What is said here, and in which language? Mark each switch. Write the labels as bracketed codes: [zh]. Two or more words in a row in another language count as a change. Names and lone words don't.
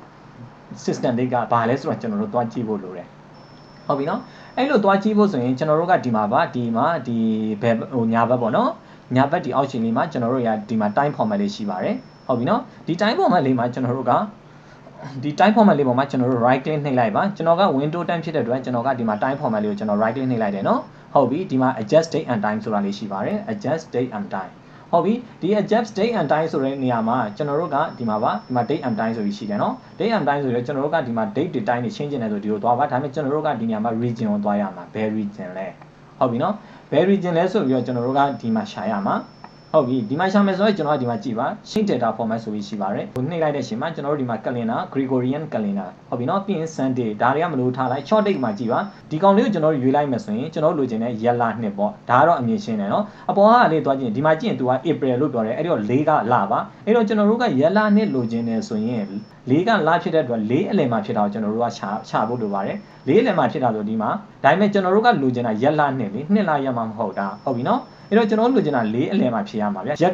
[my] system တွေကဘာလဲဆိုတော့ကျွန်တော်တို့သွားကြည့်ဖို့လိုတယ်ဟုတ်ပြီနော်အဲ့လိုသွားကြည့်ဖို့ဆိုရင်ကျွန်တော်တို့ကဒီမှာဘက်ဟိုညာဘက်ပေါ့နော်ညာဘက်ဒီအောက်ခြေလေးမှာကျွန်တော်တို့ရဒီမှာ [en] time format [my] လေးရှိပါတယ်ဟုတ်ပြီနော်ဒီ [en] time format [my] လေးမှာကျွန်တော်တို့ကဒီ [en] time format [my] လေးပေါ်မှာကျွန်တော်တို့ [en] right click [my] နှိပ်လိုက်ပါကျွန်တော်က [en] window time [my] ဖြစ်တဲ့အတွက်ကျွန်တော်ကဒီမှာ [en] time format [my] လေးကိုကျွန်တော် [en] right click [my] နှိပ်လိုက်တယ်နော်ဟုတ်ပြီဒီမှာ [en] adjust date and time [my] ဆိုတာလေးရှိပါတယ် [en] adjust date and time [my] ဟုတ်ပြီဒီ [en] adjust date and time [my] ဆိုတဲ့နေရာမှာကျွန်တော်တို့က ဒီမှာပါဒီမှာ [en] date and time [my] ဆိုပြီးရှိတယ်နော် [en] date and time [my] ဆိုတော့ကျွန်တော်တို့ကဒီမှာ [en] date time [my] တွေ change နေတယ်ဆိုဒီလိုသွားပါဒါပေမဲ့ကျွန်တော်တို့ကဒီနေရာမှာ region ကိုသွားရမှာဘယ် region လဲဟုတ်ပြီနော်ဘယ် region လဲဆိုပြီးတော့ကျွန်တော်တို့ကဒီမှာရှာရမှာဟုတ်ပြီဒီမှာရှာမယ်ဆိုရင်ကျွန်တော်ကဒီမှာကြည့်ပါ [en] sheet data format [my] ဆိုပြီးရှိပါတယ်ဟိုနှိပ်လိုက်တဲ့အချိန်မှာကျွန်တော်တို့ဒီမှာ [en] calendar Gregorian calendar [my] ဟုတ်ပြီနော်ပြီးရင် Sunday ဒါတွေကမလို့ထားလိုက် [en] short date [my] မှာကြည့်ပါဒီကောင်လေးကိုကျွန်တော်တို့ရွေးလိုက်မယ်ဆိုရင်ကျွန်တော်တို့လိုချင်တဲ့ရက်လနှစ်ပေါ့ဒါကတော့အမြင်ရှင်းတယ်နော်အပေါ်ကလေးသွားကြည့်ရင်ဒီမှာကြည့်ရင် तू က April လို့ပြောတယ်အဲ့တော့4ကလပါအဲ့တော့ကျွန်တော်တို့ကရက်လနှစ်လိုချင်တယ်ဆိုရင်4ကလ ဖြစ်တဲ့အတွက်4အလယ်မှာဖြစ်တာကိုကျွန်တော်တို့ကရှာဖို့လိုပါတယ်4အလယ်မှာဖြစ်တာဆိုဒီမှာဒါပေမဲ့ကျွန်တော်တို့ကလိုချင်တာရက်လနှစ်လေနှစ်လရက်မှာမဟုတ်တာဟုတ်ပြီနော်အဲ့တော့ကျွန်တော်လိုချင်တာ4အလယ်မှာဖြစ်ရမှာဗျရက်က